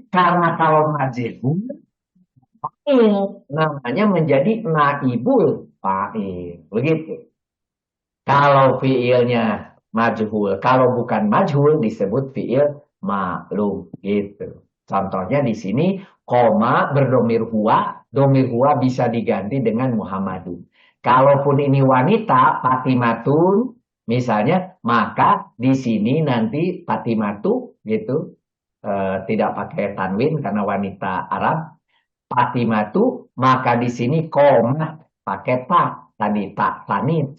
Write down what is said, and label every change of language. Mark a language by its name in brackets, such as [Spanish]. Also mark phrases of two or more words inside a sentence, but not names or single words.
[Indonesian] Karena kalau [Arabic] majhul fa'il [Indonesian] namanya menjadi [Arabic] naibul fa'il. [Indonesian] Begitu. Kalau fi'ilnya majhul, kalau bukan majhul disebut [Arabic] fi'il maklum [Indonesian] gitu. Contohnya di sini koma berdomir huwa, [Arabic] domir huwa [Indonesian] bisa diganti dengan Muhammadun. Kalaupun ini wanita Fatimatun misalnya, maka di sini nanti Fatimatu gitu, tidak pakai tanwin karena wanita Arab. Fatimatu, maka di sini koma pakai ta, tadi [Arabic] tak tanit.